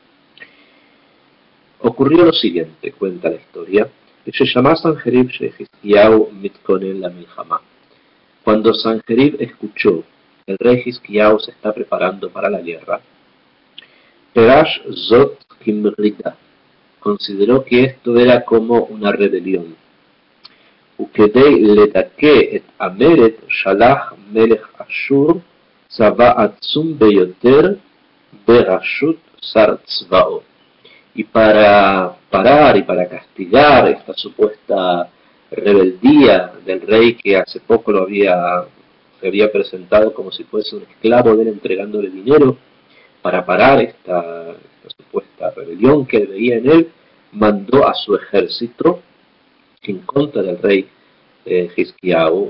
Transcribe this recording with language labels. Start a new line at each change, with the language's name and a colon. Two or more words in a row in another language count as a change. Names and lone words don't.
Spanish: Ocurrió lo siguiente, cuenta la historia, cuando Sanjerib escuchó que el rey Hizkiyahu se está preparando para la guerra,
Hebrew: פירש זאת כמרידה
Spanish: consideró que esto era como una rebelión.
Hebrew: וכדי לדכא את המרד שלח מלך אשור צבא עצום ביותר ברשות שר צבאו.
Spanish: Y para parar y para castigar esta supuesta rebeldía del rey que hace poco se había presentado como si fuese un esclavo de él entregándole dinero, para parar esta supuesta rebelión que él veía en él, mandó a su ejército en contra del rey Hizkiyahu.